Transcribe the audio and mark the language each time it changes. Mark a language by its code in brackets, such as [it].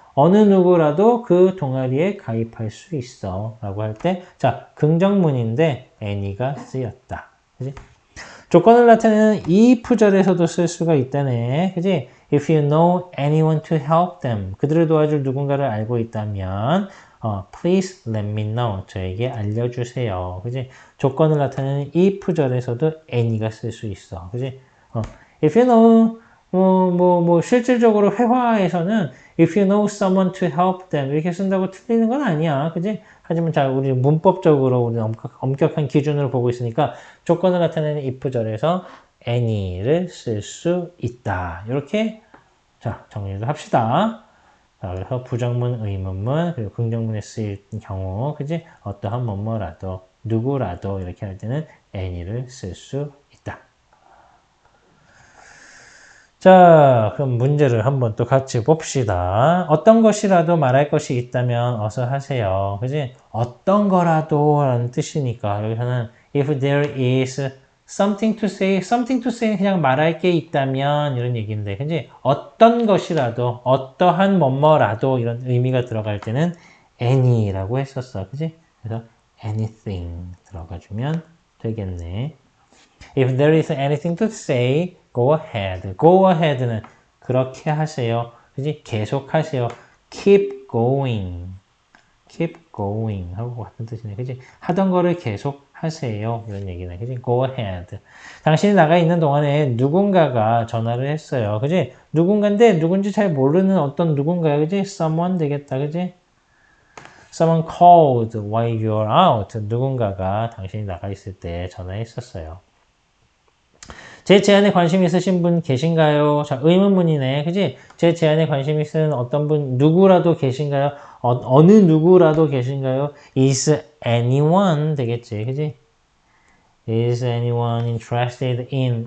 [ko] 어느 누구라도 그 동아리에 가입할 수 있어. 라고 할 때, 자, 긍정문인데 any가 쓰였다. 그지? 조건을 나타내는 if절에서도 쓸 수가 있다네. 그지? [en] If you know anyone to help them. [ko] 그들을 도와줄 누군가를 알고 있다면, [en] please let me know. [ko] 저에게 알려주세요. 그지? 조건을 나타내는 if절에서도 any가 쓸 수 있어. 그지? [en] If you know, [ko] 실질적으로 회화에서는 [en] if you know someone to help them [ko] 이렇게 쓴다고 틀리는 건 아니야. 그지? 하지만 자, 우리 문법적으로 우리 엄격한 기준으로 보고 있으니까 조건을 나타내는 if절에서 any를 쓸 수 있다. 이렇게 자, 정리를 합시다. 자, 그래서 부정문, 의문문, 그리고 긍정문에 쓰일 경우, 그지? 어떠한 뭐뭐라도, 누구라도 이렇게 할 때는 any를 쓸 수 있다. 자, 그럼 문제를 한번 또 같이 봅시다. 어떤 것이라도 말할 것이 있다면 어서 하세요. 그지? 어떤 거라도 라는 뜻이니까 여기서는 [en] if there is something to say [ko] 는 그냥 말할 게 있다면 이런 얘기인데, 그지? 어떤 것이라도, 어떠한 뭐뭐라도 이런 의미가 들어갈 때는 any라고 했었어. 그지? 그래서 anything 들어가주면 되겠네. [en] If there is anything to say, go ahead. Go ahead [ko] 는 그렇게 하세요. 그지? 계속 하세요. [en] Keep going. Keep going [ko] 하고 같은 뜻이네. 그지? 하던 거를 계속 하세요. 이런 얘기네. 그지? [en] Go ahead. [ko] 당신이 나가 있는 동안에 누군가가 전화를 했어요. 그지? 누군가인데 누군지 잘 모르는 어떤 누군가야. 그지? Someone 되겠다. 그지? [en] Someone called while you're out. [ko] 누군가가 당신이 나가 있을 때 전화했었어요. 제 제안에 관심 있으신 분 계신가요? 자, 의문문이네. 그지? 제 제안에 관심 있으신 어떤 분, 누구라도 계신가요? 어느 누구라도 계신가요? [en] Is anyone [ko] 되겠지. 그지? [en] Is anyone interested in?